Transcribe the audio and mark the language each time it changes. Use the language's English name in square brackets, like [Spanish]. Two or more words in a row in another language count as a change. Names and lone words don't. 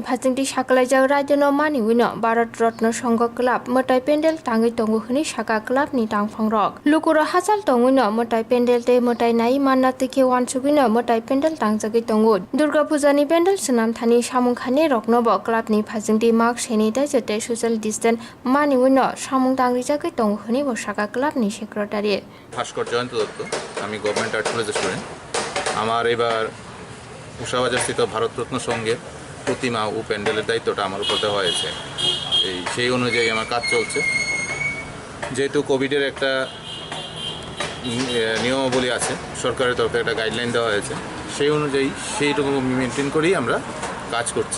[Kok Borok] phasingti saklai jak rajano mani wino Bharat Ratna Sangha Club motai pendel tangai tongo hini saka club ni tangphangrok lukura hachal tongwino motai pendel te motai nai manna teke wansugino motai pendel tangjagai tongo Durga Puja ni pendel sunam thani samungkhani rokno bo club ni phasingti [English] mask sanitizer [Kok Borok] te [English] social distance [Kok Borok] mani wino samung tangri jagai tongo hini bo saka club ni সেক্রেটারি [Bangla] ভাস্কর জয়ন্ত দত্ত আমি গভর্নমেন্ট আর্ট কলেজের স্টুডেন্ট আমার এবার উষাবাজারস্থিত ভারতরত্ন সংঘের প্রতিমা ও প্যান্ডেলের দায়িত্বটা আমার উপর দেওয়া হয়েছে সেই অনুযায়ী আমার কাজ চলছে যেহেতু কোভিডের একটা নিয়মাবলী আছে, সরকারের তরফে একটা গাইডলাইন দেওয়া হয়েছে, সেই অনুযায়ী সেইটুকু মেনটেন করেই আমরা কাজ করছি।